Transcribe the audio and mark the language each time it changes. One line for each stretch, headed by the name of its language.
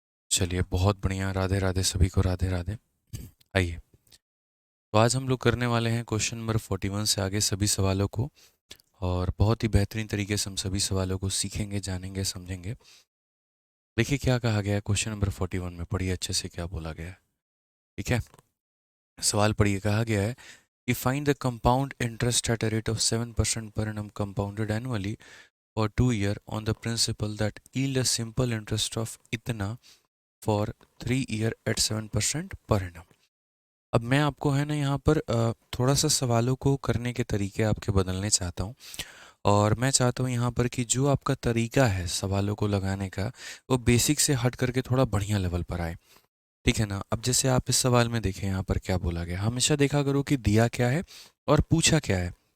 Hindi: चलिए, बहुत बढ़िया, राधे राधे, सभी को राधे राधे। आइए, तो आज हम लोग करने वाले हैं क्वेश्चन नंबर 41 से आगे सभी सवालों को, और बहुत ही बेहतरीन तरीके से हम सभी सवालों को सीखेंगे, जानेंगे, समझेंगे। देखिए क्या कहा गया है क्वेश्चन नंबर 41 में, पढ़िए अच्छे से क्या बोला गया है। ठीक है, सवाल पढ़िए। कहा गया है कि
English: find the compound interest at a rate of 7% per annum compounded annually for 2 year on the principal that yield a simple interest of
Hindi: इतना
English: for 3 year at 7% per annum।
Hindi: अब मैं आपको है ना यहाँ पर थोड़ा सा सवालों को करने के तरीके आपके बदलने चाहता हूँ, और मैं चाहता हूँ यहाँ पर कि जो आपका तरीका है सवालों को लगाने का, वो बेसिक से हट करके थोड़ा बढ़िया लेवल पर आए। ठीक है ना। अब जैसे आप इस सवाल में देखें, यहाँ पर क्या बोला गया, हमेशा देखा करो कि दिया क्या है और पूछा क्या है।